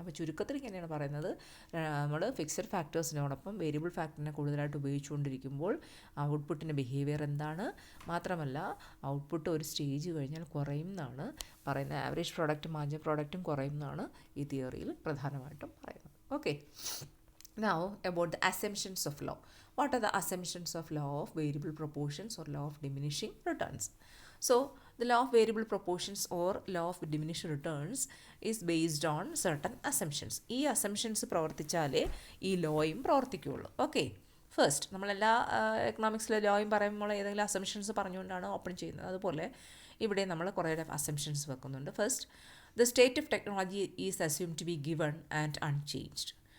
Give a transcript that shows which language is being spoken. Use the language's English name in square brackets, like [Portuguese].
[Malayalam] അപ്പോൾ ചുരുക്കത്തിൽ ഇങ്ങനെയാണ് പറയുന്നത്, നമ്മൾ ഫിക്സഡ് ഫാക്ടേഴ്സിനോടൊപ്പം വേരിയബിൾ ഫാക്ടറിനെ കൂടുതലായിട്ട് ഉപയോഗിച്ചുകൊണ്ടിരിക്കുമ്പോൾ ഔട്ട്പുട്ടിൻ്റെ ബിഹേവിയർ എന്താണ്, മാത്രമല്ല ഔട്ട്പുട്ട് ഒരു സ്റ്റേജ് കഴിഞ്ഞാൽ കുറയും എന്നാണ് പറയുന്നത്. ആവറേജ് പ്രോഡക്റ്റും മാർജിൻ പ്രോഡക്റ്റും കുറയും എന്നാണ് ഈ തിയറിയിൽ പ്രധാനമായിട്ടും പറയുന്നത്. [English] Okay, now about the assumptions of law. What are the assumptions of law of variable proportions or law of diminishing returns? So the law of variable proportions or law of diminishing returns is based on certain assumptions. [Malayalam] ഈ assumptions പ്രവർത്തിച്ചാലേ ഈ ലോയും പ്രവർത്തിക്കുകയുള്ളൂ. Okay, first നമ്മളെല്ലാ എക്കണോമിക്സിലെ ലോയും പറയുമ്പോൾ ഏതെങ്കിലും assumptions പറഞ്ഞുകൊണ്ടാണ് open ചെയ്യുന്നത്. അതുപോലെ ഇവിടെ നമ്മൾ കുറേ അസംഷൻസ് വെക്കുന്നുണ്ട്. [English] First, the state of technology is assumed to be given and unchanged.